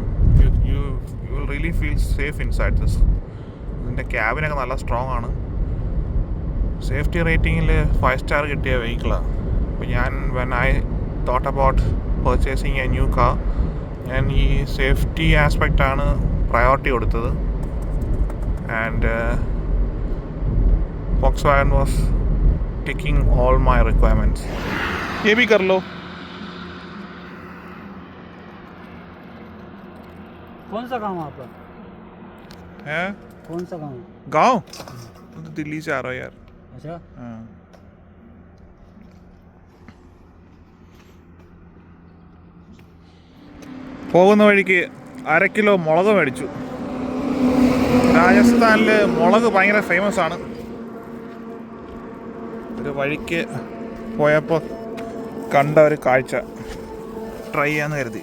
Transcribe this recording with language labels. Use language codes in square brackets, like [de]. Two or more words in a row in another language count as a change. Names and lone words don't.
[en] you will really feel safe inside this. [ml] ഇതിൻ്റെ ക്യാബിനൊക്കെ നല്ല സ്ട്രോങ് ആണ്. സേഫ്റ്റി റേറ്റിങ്ങിൽ 5 സ്റ്റാർ കിട്ടിയ വെഹിക്കിളാണ്. അപ്പോൾ ഞാൻ [en] when I thought about purchasing a new car, [ml] ഞാൻ ഈ സേഫ്റ്റി ആസ്പെക്റ്റാണ് പ്രയോറിറ്റി കൊടുത്തത്. [en] ആൻഡ് Volkswagen was ticking all my requirements. [hi] ये भी कर लो. कौन सा गाँव आपका है? कौन सा गाँव? गाँव? तुम तो दिल्ली से आ रहे हो यार. अच्छा, हाँ. [ml] പോകുന്ന വഴിക്ക് 1/2 കിലോ മുളക് മേടിച്ചു. രാജസ്ഥാനിൽ മുളക് ഭയങ്കര ഫേമസ് ആണ്. ഒരു വഴിക്ക് പോയപ്പോൾ കണ്ട ഒരു കാഴ്ച ട്രൈ ചെയ്യാമെന്ന് കരുതി.